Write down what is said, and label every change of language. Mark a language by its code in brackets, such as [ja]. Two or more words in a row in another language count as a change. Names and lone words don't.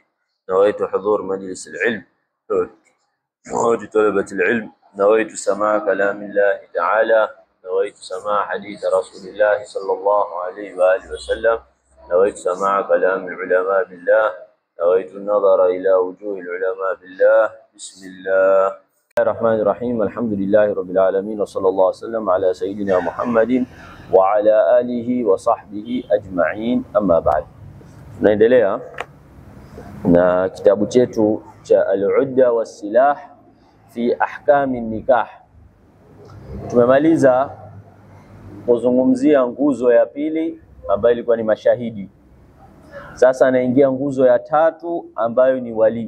[ar] نويت حضور مجلس العلم، نويت طلبة العلم، نويت سماع كلام الله تعالى، نويت سماع حديث رسول الله صلى الله عليه وآله وسلم، نويت سماع كلام العلماء بالله، نويت النظر إلى وجوه العلماء بالله. بسم الله الرحمن الرحيم. الحمد لله رب العالمين، وصلى الله وسلم على سيدنا محمد وعلى آله وصحبه أجمعين. أما بعد، [sw] tunaendelea na kitabu chetu cha Al-Udda was-Silah fi ahkami nikah. Tumemaliza kuzungumzia nguzo ya pili ambayo ilikuwa ni mashahidi. Sasa anaingia nguzo ya tatu ambayo ni wali.